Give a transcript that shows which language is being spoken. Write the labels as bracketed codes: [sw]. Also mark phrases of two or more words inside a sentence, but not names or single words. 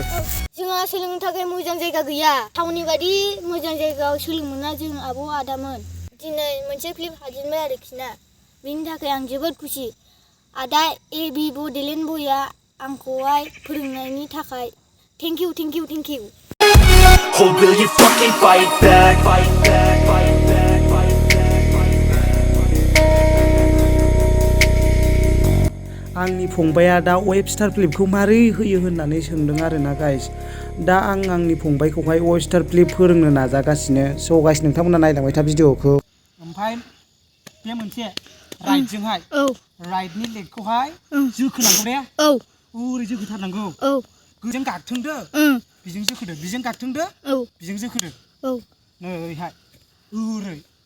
[brx] जोंहा सोलोंनो थाखाय मोजां जायगा गैया टाउननि बायदि मोजां जायगायाव सोलोंनो मोना जों आब' आदामोन दिनै मोनसे क्लिप हाजेनबाय आरोखि ना बेनि थाखाय आं जोबोद खुसि आदा AB बड'लेण्ड बयआ आंखौहाय फोरोंनायनि थाखाय [en] thank you Or will you fucking fight back? [brx] आंनि फंबाया दा वेबस्टार फ्लिपखौ मारै होयो होननानै सोंदों आरोना गाइस दा आं आंनि फंबायखौहाय वेबस्टार फ्लिप फोरोंनो नाजागासिनो स' गाइस नोंथांमोना नायलांबाय था भिडिअखौ ओमफ्राय बे मोनसे राइटजोंहाय राइटनि लेगखौहाय जोखोनांगौ दे ओरै जोखोथारनांगौ गोजों गागथोंदो बिजों जोखोदो बिजों गागथोंदो बिजों जोखोदो नैहाय ओरै